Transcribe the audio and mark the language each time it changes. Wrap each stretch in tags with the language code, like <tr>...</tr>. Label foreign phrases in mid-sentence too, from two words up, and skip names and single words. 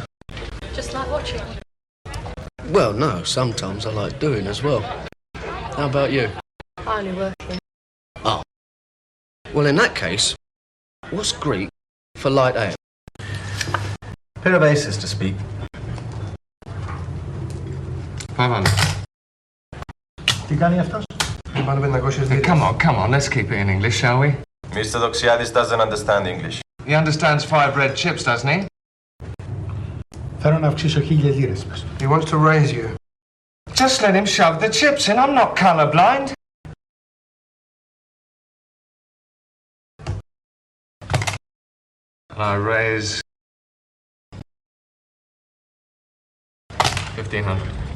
<en>Just like watching. Well, no, sometimes I like doing as well. How about you? Only working. Oh. Well, in that case, what's Greek for light ale? Pair of aces to speak. 500.</en> <el>Τι κάνει αυτός?</el> <en>Come on, let's keep it in English, shall we? Mr. Doxiadis doesn't understand English. He understands 5 red chips, doesn't he?</en> <el>Θέλω να αυξήσω 1,000 λίρες.</el> <en>He wants to raise you. Just let him shove the chips in. I'm not colourblind. And I raise 1,500.</en>